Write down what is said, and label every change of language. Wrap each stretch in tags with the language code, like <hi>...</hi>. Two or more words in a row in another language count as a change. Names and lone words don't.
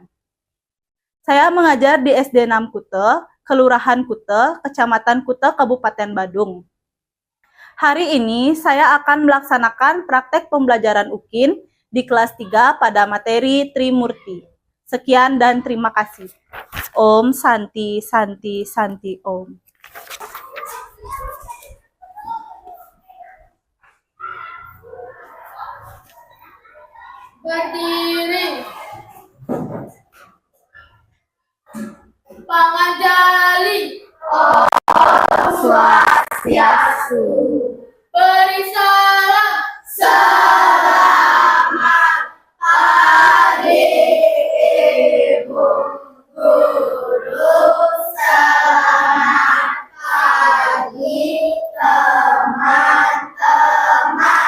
<id>Saya mengajar di SD 6 Kute, Kelurahan Kute, Kecamatan Kute, Kabupaten Badung. Hari ini saya akan melaksanakan praktek pembelajaran UKIN di kelas 3 pada materi Trimurti. Sekian dan terima kasih.</id> <sa>Om Santi Santi Santi Om.</sa> <id>Berdiri. Pangajali.</id> <sa>Om Swastiastu.</sa> <id>Beri salam. Selamat Hari Ibu Guru. Selamat pagi teman-teman.</id>